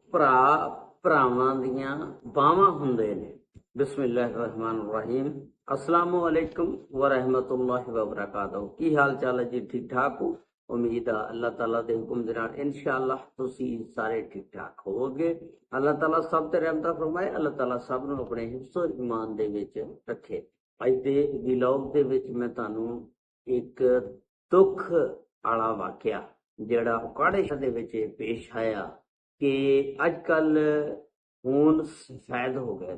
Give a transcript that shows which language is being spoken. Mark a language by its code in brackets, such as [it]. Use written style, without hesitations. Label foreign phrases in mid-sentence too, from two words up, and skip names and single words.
[pa] ਭਰਾ ਭਰਾਵਾਂ ਦੀਆਂ ਬਾਹਾਂ ਹੁੰਦੇ ਨੇ। [ar] بسم الله الرحمن الرحيم. السلام عليكم ورحمة الله وبركاته. [pa] ਕੀ ਹਾਲ ਚਾਲ ਹੈ ਜੀ? ਠੀਕ ਠਾਕ ਹੋ? ਉਮੀਦ ਹੈ ਅੱਲਾਹ ਤਾਲਾ ਦੇ ਹੁਕਮ ਦੇ ਨਾਲ ਇੰਸ਼ਾਅੱਲਾਹ ਤੁਸੀ ਸਾਰੇ ਠੀਕ ਠਾਕ ਹੋਵੋਗੇ। ਅੱਲਾਹ ਤਾਲਾ ਸਬ ਤੇ ਰਹਿਮਤ ਫ਼ਰਮਾਏ। ਅੱਲਾਹ ਤਾਲਾ ਸਬ ਨੂੰ ਅਪਨੇ ਹਿਫ਼ਜ਼ੋ ਈਮਾਨ ਦੇ ਵਿਚ ਰੱਖੇ। ਅੱਜ ਦੇ ਵਲੌਗ ਦੇ ਵਿਚ ਮੈਂ ਤੁਹਾਨੂੰ ਏਕ ਦੁੱਖ ਵਾਲਾ ਵਾਕਿਆ ਜਿਹੜਾ ਉਕਾੜੇ ਦੇ ਵਿਚ ਪੇਸ਼ ਆਇਆ ਕਿ ਅਜਕੱਲ੍ਹ ਖ਼ੂਨ ਸਫ਼ੇਦ ਹੋ ਗਏ।